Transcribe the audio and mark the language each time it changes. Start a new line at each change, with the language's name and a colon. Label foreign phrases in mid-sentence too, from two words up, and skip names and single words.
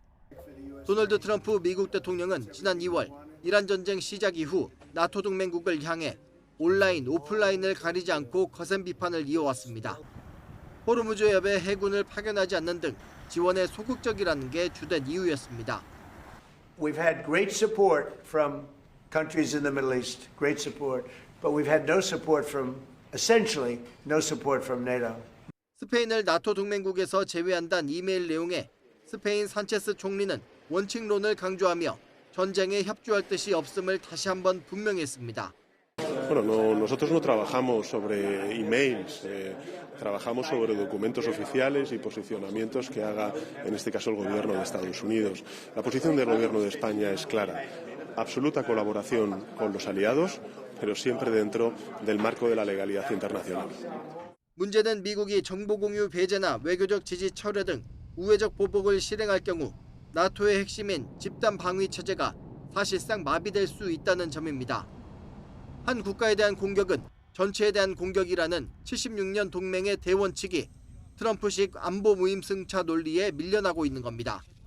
Korean: 도널드 트럼프 미국 대통령은 지난 2월 이란 전쟁 시작 이후 나토 동맹국을 향해 온라인, 오프라인을 가리지 않고 거센 비판을 이어왔습니다. 호르무즈 해협에 해군을 파견하지 않는 등 지원에 소극적이라는 게 주된 이유였습니다.
English: We've had great support from countries in the Middle East, great support, but we've had no support from, essentially, no support from NATO.
Korean: 스페인을 나토 동맹국에서 제외한다는 이메일 내용에 스페인 산체스 총리는 원칙론을 강조하며 전쟁에 협조할 뜻이 없음을 다시 한번 분명히 했습니다.
Spanish: Bueno, nosotros no trabajamos sobre emails, trabajamos sobre documentos oficiales y posicionamientos que haga, en este caso, el gobierno de Estados Unidos. La posición del gobierno de España es clara. Absoluta colaboración con los aliados, pero siempre dentro del marco de la legalidad internacional.
Korean: 문제는 미국이 정보 공유 배제나 외교적 지지 철회 등 우회적 보복을 실행할 경우 나토의 핵심인 집단 방위 체제가 사실상 마비될 수 있다는 점입니다. 한 국가에 대한 공격은 전체에 대한 공격이라는 76년 동맹의 대원칙이 트럼프식 안보 무임승차 논리에 밀려나고 있는 겁니다.